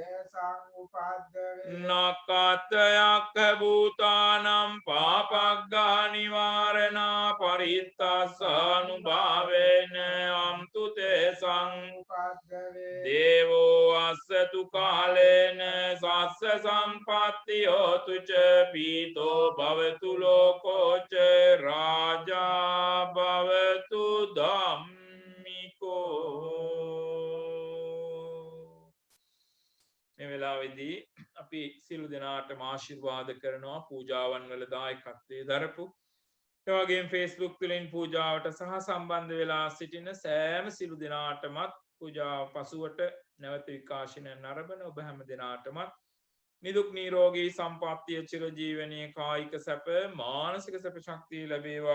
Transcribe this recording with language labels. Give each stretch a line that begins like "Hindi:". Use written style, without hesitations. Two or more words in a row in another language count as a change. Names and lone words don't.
Pali: නක්ඛතයක්ඛ භූතානම් පාපග්ගා නිවාරණා පරිත්තස්සානුභාවේන අම්තු තේ දේවෝ අස්සතු කාලේන සස්ස සම්පත්ති හෝතු ච පීතෝ භවතු ලෝකෝ ච රාජා භවතු ධම්මිකෝ.
Sinhala: මේ වෙලාවේදී අපි සියලු දෙනාටම ආශිර්වාද කරනවා පූජාවන් වල දායකත්වයේ දරපු ඒ වගේම Facebook තුලින් පූජාවට සහ සම්බන්ධ වෙලා සිටින සෑම සියලු දෙනාටමත් පූජාව පසුවට නැවත විකාශනයෙන් අරබන ඔබ හැම දෙනාටමත් නිදුක් නිරෝගී සම්පන්නිය චිරජීවනයේ කායික සැප මානසික සැප ශක්තිය ලැබේවා.